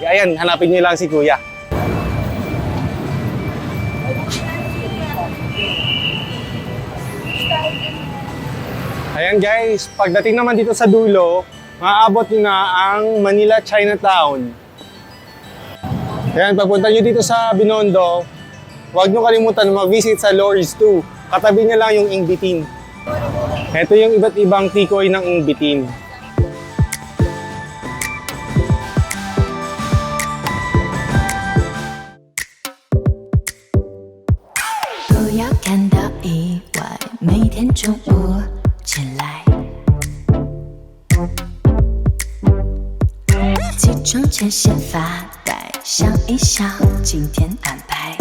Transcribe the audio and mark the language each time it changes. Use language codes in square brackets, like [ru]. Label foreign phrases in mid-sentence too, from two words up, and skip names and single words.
[tl] Ayan, hanapin nyo lang si Kuya. Ayan guys, pagdating naman dito sa dulo, maaabot nyo na ang Manila Chinatown. Ayan, pagpunta nyo dito sa Binondo, huwag nyo kalimutan mag-visit sa Lords 2. Katabi nyo lang yung Ingbitin. Ito yung iba't ibang tikoy ng Ingbitin. [zh] 不要感到意外，每天中午起来，起床前先发呆，想一想今天安排。